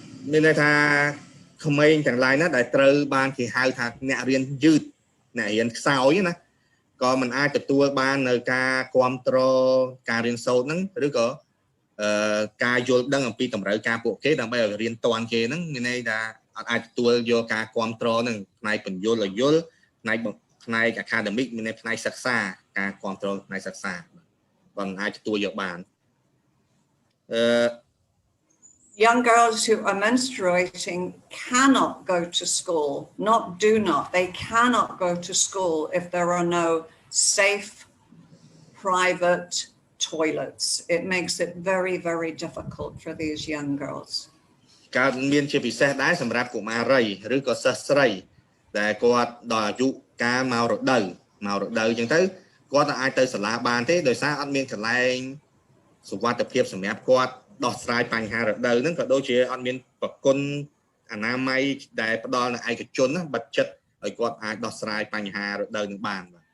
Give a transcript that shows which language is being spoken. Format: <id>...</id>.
<km>មានន័យថាក្មេងទាំងឡាយណាដែលត្រូវបានគេហៅថាអ្នករៀនយឺតអ្នករៀនខ្សោយណាក៏មិនអាចទទួលបាននៅការគ្រប់គ្រងការរៀនសូត្រហ្នឹងឬក៏ការយល់ដឹងអំពីតម្រូវការពួកគេដើម្បីឲ្យរៀនតាន់គេហ្នឹងមានន័យថាអត់អាចទទួលយកការគ្រប់គ្រងហ្នឹងផ្នែកបញ្យល់ឲ្យយល់ផ្នែក academic មានន័យផ្នែកសិក្សាការគ្រប់គ្រងផ្នែកសិក្សាបើមិនអាចទទួលយកបាន</km> <en>Young girls who are menstruating cannot go to school, they cannot go to school if there are no safe private toilets. It makes it very, very difficult for these young girls.</en> <km>កើតមានជាពិសេសដែរសម្រាប់កុមារីឬក៏សិស្សស្រីដែលគាត់ដល់អាយុកាលមករដូវអញ្ចឹងទៅគាត់អាចទៅសាលាបានទេដោយសារអត់មានកន្លែងសុវត្ថិភាពសម្រាប់គាត់ដោះស្រាយបញ្ហារដូវហ្នឹងក៏ដូចជាអត់មានប្រគុណអនាម័យដែលផ្ដល់នៅឯកជនណាបិទចិត្តឲ្យគាត់អាចដោះស្រាយបញ្ហារដូវនឹងបាន</km>